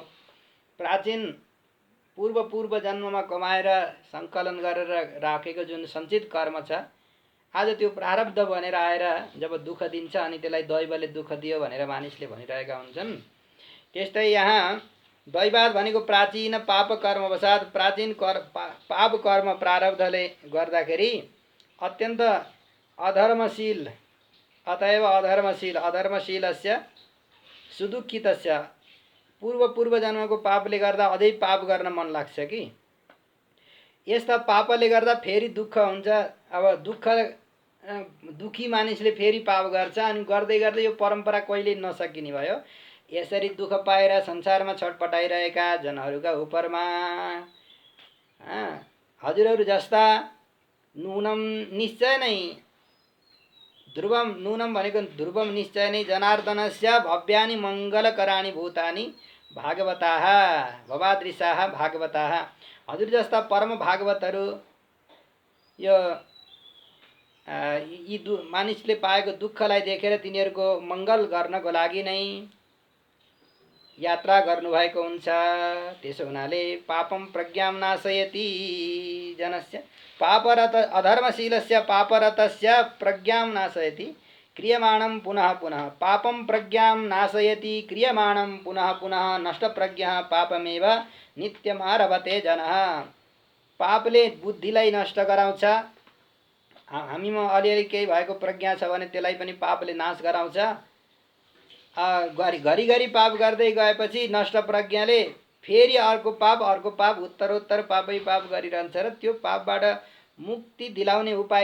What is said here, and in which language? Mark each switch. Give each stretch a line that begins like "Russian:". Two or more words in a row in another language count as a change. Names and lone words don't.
Nepali: प्राचीन पूर्व जन्ममा कमाएर सङ्कलन गरेर राखेको जुन सञ्चित कर्म छ, आज त्यो प्रारब्ध बनेर आएर जब दुःख दिन्छ अनि त्यसलाई दैवले दुःख दियो भनेर मानिसले भनिरहेका हुन्छन्। त्यस्तै यहाँ दैवात भनेको प्राचीन पाप कर्मवसात प्राचीन पाप कर्म प्रारब्धले गर्दाखेरि अत्यन्त अधर्मशील,
Sanskrit: अतएव अधर्मशीलस्य सुदुःखितस्य,
Nepali: पूर्व जन्मको पापले गर्दा अझै पाप गर्न मन लाग्छ कि यस्ता पापले गर्दा फेरि दुःख हुन्छ। अब दुखी मानिसले फेरि पाप गर्छ अनि गर्दै गर्दै यो परम्परा कहिले नसकिने भयो। यसरी दुःख पाएर संसारमा छटपटाइरहेका जनहरूका उपरमा हजुरहरू जस्ता नूनम निश्चय नै,
Sanskrit: ध्रुवम, नूनम भनेको ध्रुवम
Nepali: निश्चय नै
Sanskrit: जनार्दनस्य भव्यानि मङ्गलकराणि भूतानि भागवताः भवादृशाः भागवताः।
Nepali: हजुर जस्ता परम भागवतहरू यो यी मानिसले पाएको दुःखलाई देखेर तिनीहरूको मङ्गल गर्नको लागि नै यात्रा गर्नुभएको हुन्छ। त्यसो हुनाले
Sanskrit: पापम प्रज्ञां नाशयति जनस्य पापरत अधर्मशीलस्य पापरतस्य प्रज्ञां नाशयति क्रियमाणं पुनः पुनः। पापम प्रज्ञां नाशयति क्रियमाणं पुनः पुनः नष्टप्रज्ञः पापमेव नित्यमारभते जनः।
Nepali: पापले बुद्धिलाई नष्ट गराउँछ। हामीमा अलिअलि केही भएको प्रज्ञा छ भने त्यसलाई पनि पापले नाश गराउँछ। घरिघरि पाप गर्दै गएपछि नष्ट प्रज्ञाले फेरि अर्को पाप उत्तरोत्तर पापै पाप गरिरहन्छ र त्यो पापबाट मुक्ति दिलाउने उपाय